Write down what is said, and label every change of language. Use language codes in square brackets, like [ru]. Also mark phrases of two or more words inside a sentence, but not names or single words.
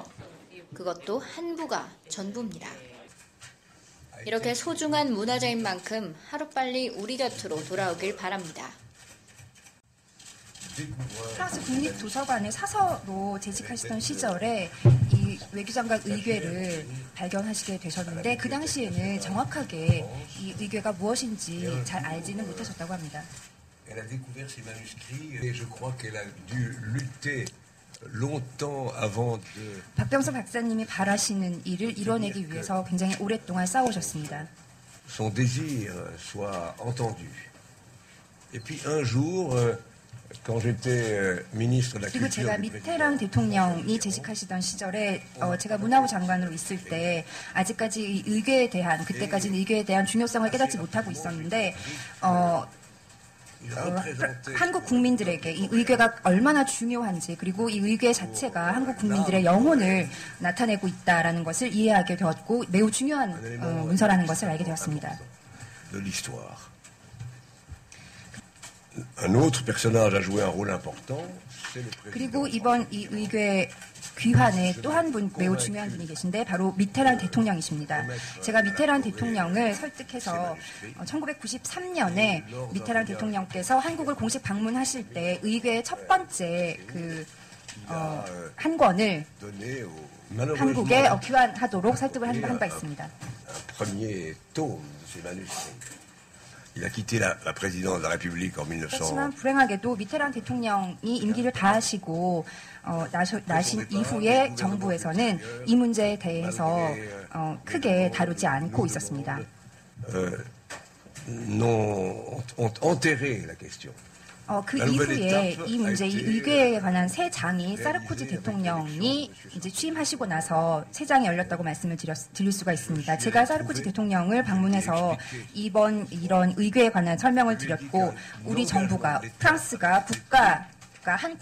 [ko] 그것도 한 부가 전부입니다. 이렇게 소중한 문화재인 만큼 하루빨리 우리 곁으로 돌아오길 바랍니다. 프랑스 국립도서관에 사서로 재직하시던 시절에 이 외교장관 의궤를 발견하시게 되셨는데 그 당시에는 정확하게 이 의궤가 무엇인지 잘 알지는 못하셨다고 합니다. [fr] Elle a découvert ces manuscrits et je crois qu'elle a dû lutter longtemps avant de. [ko] 박병선 박사님이 바라시는 일을 이뤄내기 위해서 굉장히 오랫동안 싸우셨습니다. [fr] Son désir soit entendu. Et puis un jour, quand j'étais ministre de la [ko] 그리고 [fr] Culture [ko] 제가 [fr] du [ko] 미테랑 대통령이 재직하시던 시절에 제가 문화부 장관으로 있을 때 아직까지 이 의궤에 대한 그때까지는 의궤에 대한 중요성을 깨닫지 못하고 있었는데 한국 국민들에게 이 의궤가 얼마나 중요한지 그리고 이 의궤 자체가 한국 국민들의 영혼을 나타내고 있다라는 것을 이해하게 되었고 매우 중요한 문서라는 것을 알게 되었습니다. [fr] de l'histoire. Un autre personnage a joué un rôle important. [ko] 그리고 이번 이 의궤 귀환에 또 한 분 매우 중요한 분이 계신데 바로 미테랑 대통령이십니다. 제가 미테랑 대통령을 설득해서 1993년에 미테랑 대통령께서 한국을 공식 방문하실 때 의궤의 첫 번째 한 권을 한국에 귀환하도록 설득을 한 바 있습니다. [fr] Premier tome de ces manuscrits. Il a quitté la présidence de la République en 1900. [ko] 그렇지만 불행하게도 미테랑 대통령이 임기를 다하시고 나신 이후에 정부에서는 이 문제에 대해서 크게 다루지 않고 있었습니다. [fr] Ont enterré la question. [ko] 그 이후에 이 문제, 이 의궤에 관한 새 장이 사르코지 대통령이 이제 취임하시고 나서 새 장이 열렸다고 말씀을 드릴 수가 있습니다. 제가 사르코지 대통령을 방문해서 이번 이런 의궤에 관한 설명을 드렸고 우리 정부가 프랑스가 한